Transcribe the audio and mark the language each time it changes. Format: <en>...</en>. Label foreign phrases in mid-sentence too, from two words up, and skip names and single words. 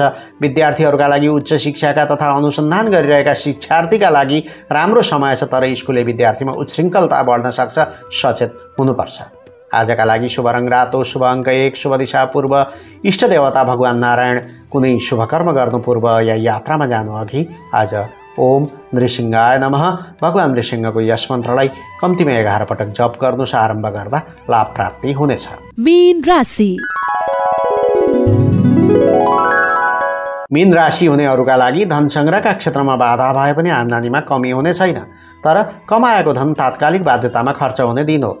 <ne>विद्यार्थीहरूका लागि, उच्च शिक्षाका तथा अनुसन्धान गरिरहेका शिक्षार्थीका लागि राम्रो समय छ। तर स्कुले विद्यार्थीमा उच्छृङ्खलता बढ्न सक्छ, सचेत हुनुपर्छ। आजका लागि शुभ रङ रातो, शुभ अङ्क 1, शुभ दिशा पूर्व। इष्ट देवता भगवान नारायण। कुनै शुभकर्म गर्नु पूर्व या यात्रामा जानु अघि आज</ne> <sa>ओम नृसिंहाय नमः,</sa> <ne>भगवान नृसिंहको यस मन्त्रलाई कम्तीमा 11 पटक जप गर्नुहोस्। आरम्भ गर्दा लाभ प्राप्ति हुनेछ। मीन राशि। मीन राशि हुनेहरूका लागि धन सङ्ग्रहका क्षेत्रमा बाधा भए पनि आम्दानीमा कमी हुने छैन। तर कमाएको धन तात्कालिक बाध्यतामा खर्च हुने दिन हो।</ne>